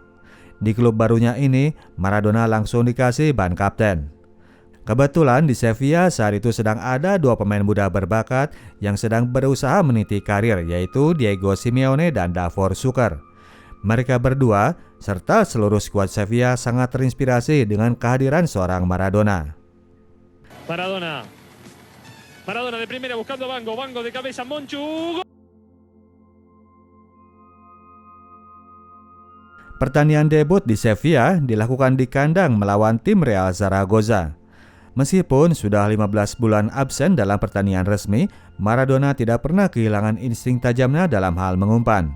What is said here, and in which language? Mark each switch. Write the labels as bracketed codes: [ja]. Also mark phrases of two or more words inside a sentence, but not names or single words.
[id] Di klub barunya ini, Maradona langsung dikasih ban kapten. Kebetulan di Sevilla saat itu sedang ada 2 pemain muda berbakat yang sedang berusaha meniti karir, yaitu Diego Simeone dan Davor Suker. Mereka berdua serta seluruh skuad Sevilla sangat terinspirasi dengan kehadiran seorang Maradona. [es] Maradona de primera buscando Bango de cabeza, Monchu. [id] Pertandingan debut di Sevilla dilakukan di kandang melawan tim Real Zaragoza. Meskipun sudah 15 bulan absen dalam pertandingan resmi, Maradona tidak pernah kehilangan insting tajamnya dalam hal mengumpan.